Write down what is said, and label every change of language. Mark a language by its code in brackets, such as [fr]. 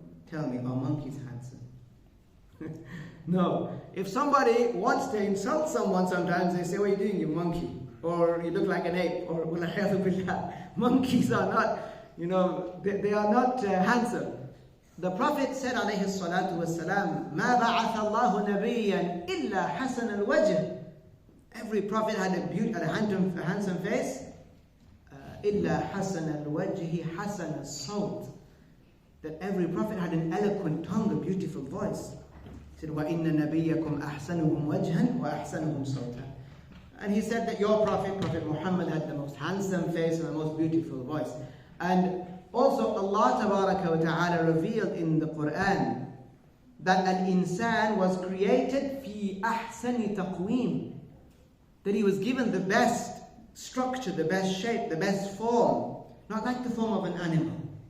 [en] Tell me, are monkeys handsome? No. If somebody wants to insult someone sometimes, they say, what are you doing, you monkey? Or you look like an ape, or monkeys are not, they are not handsome. The Prophet said, [ar] alayhi salatu wasalam, مَا بَعَثَ اللَّهُ نَبِيًّا إِلَّا حَسَنَ الْوَجْهِ. [en] Every prophet had a handsome face. [ar] إِلَّا حَسَنَ الْوَجْهِ حَسَنَ الصَّوْتِ. [en] That every prophet had an eloquent tongue, a beautiful voice. He said, [ar] وَإِنَّ نَبِيَّكُمْ أَحْسَنُهُمْ وَجْهًا وَأَحْسَنُهُمْ صَوْتًا. [en] And he said that your prophet, Prophet Muhammad, had the most handsome face and the most beautiful voice. And also Allah Tabaraka wa Ta'ala revealed in the Quran that al-insan was created fi ahsani taqweem, that he was given the best structure, the best shape, the best form, not like the form of an animal.